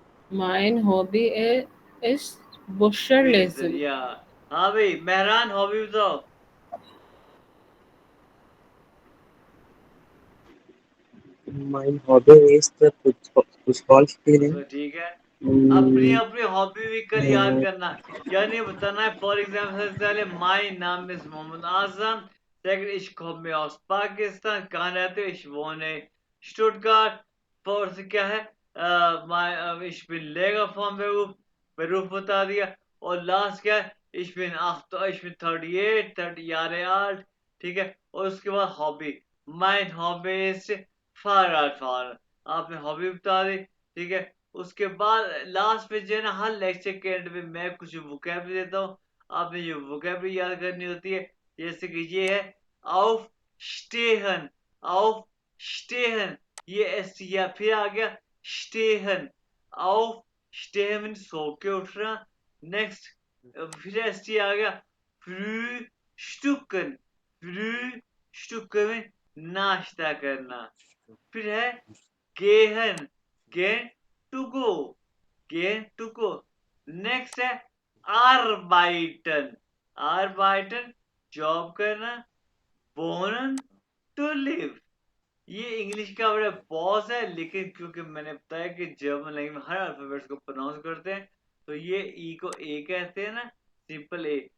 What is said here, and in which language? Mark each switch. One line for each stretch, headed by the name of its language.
German: Mein Hobby ist Bücher lesen.
Hindi: या हाँ भाई मेहरान, हॉबी बताओ।
German: Mein Hobby is the football spielen.
Hindi: तो ठीक है, अपनी Mm, अपनी हॉबी भी कल याद करना, यानी बताना है। फॉर एग्जाम्पल सबसे पहले
English: my नाम is Mohammad Azam,
Hindi: second
German: ich komme aus पाकिस्तान,
Hindi: कहाँ रहते हो?
German: ich wohne स्टुटगार्ट।
Hindi: फोर्थ क्या है?
German: ich bin Lehrer vom Beruf
Hindi: बता दिया। और लास्ट क्या है?
German: ich bin 30 Jahre alt,
Hindi: ठीक है। और उसके बाद hobby,
German: mein Hobby ist Fahrrad fahren,
Hindi: आपने हॉबी बता दी, ठीक है। उसके बाद लास्ट में जो है ना, हर लेक्चर के एंड में मैं कुछ वोकैबुलरी देता हूँ, आपने ये वोकैबुलरी याद करनी होती है। जैसे कि ये है auf stehen, auf stehen, ये एस या फिर आ गया stehen, auf stehen mean so के उठना। नेक्स्ट फिर एस टी आ गया frühstücken, frühstücken मीन नाश्ता करना। फिर है gehen, gehen
English: to go,
Hindi: gehen to go। Next है arbeiten, arbeiten जॉब करना। wohnen
English: to live,
Hindi: ये इंग्लिश का बड़ा पॉज है, लेकिन क्योंकि मैंने बताया कि जर्मन लैंग्वेज में हर अल्फाबेट्स को प्रोनाउंस करते हैं, तो ये ई को ए कहते हैं ना, सिंपल ए।